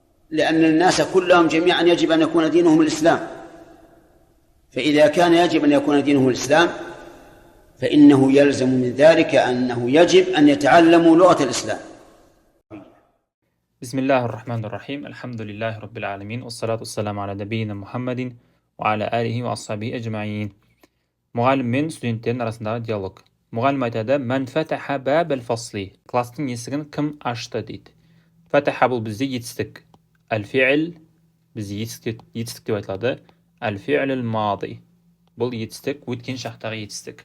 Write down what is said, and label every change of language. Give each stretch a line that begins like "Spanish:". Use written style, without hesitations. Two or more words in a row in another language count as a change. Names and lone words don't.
Arabic: لأن الناس كلهم جميعا يجب أن يكون دينهم الإسلام، فإذا كان يجب أن يكون دينه الإسلام فإنه يلزم من ذلك أنه يجب أن يتعلموا لغة الإسلام. بسم الله الرحمن الرحيم. الحمد لله رب العالمين، والصلاة والسلام على نبينا محمد وعلى آله وأصحابه أجمعين.
Kazakh: Мұғалім мен студенттердің арасындағы диалог. Мұғалім айтады:
Arabic: "من فتح باب الفصل?"
Kazakh: Кластың есігін кім ашты дейді. Фатаха бұл бізде етістік. Әл-фи'л бізде етістік деп айтылады.
Arabic: الفعل الماضي
Kazakh: бұл етістік, өткен шақтағы етістік.